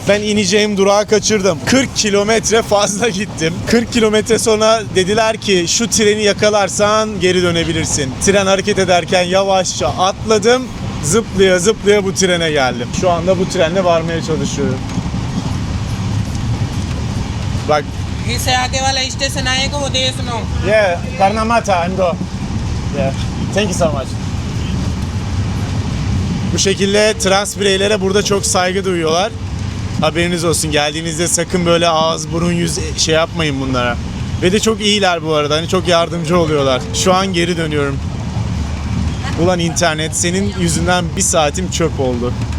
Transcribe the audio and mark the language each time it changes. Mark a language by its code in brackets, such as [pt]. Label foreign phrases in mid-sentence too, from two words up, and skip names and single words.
[tr] Ben ineceğim durağı kaçırdım. 40 kilometre fazla gittim. 40 kilometre sonra dediler ki şu treni yakalarsan geri dönebilirsin. Tren hareket ederken yavaşça atladım. Zıplaya zıplaya bu trene geldim. Şu anda bu trenle varmaya çalışıyorum. Bak. [hi] इससे आगे वाला स्टेशन आएगा वो देशनो. [en] Yeah, Karni Mata, I'm go. Yeah. Thank you so much. [tr] Bu şekilde trans bireylere burada çok saygı duyuyorlar. Haberiniz olsun. Geldiğinizde sakın böyle ağız, burun, yüz şey yapmayın bunlara. Ve de çok iyiler bu arada. Hani çok yardımcı oluyorlar. Şu an geri dönüyorum. Ulan internet, senin yüzünden bir saatim çöp oldu.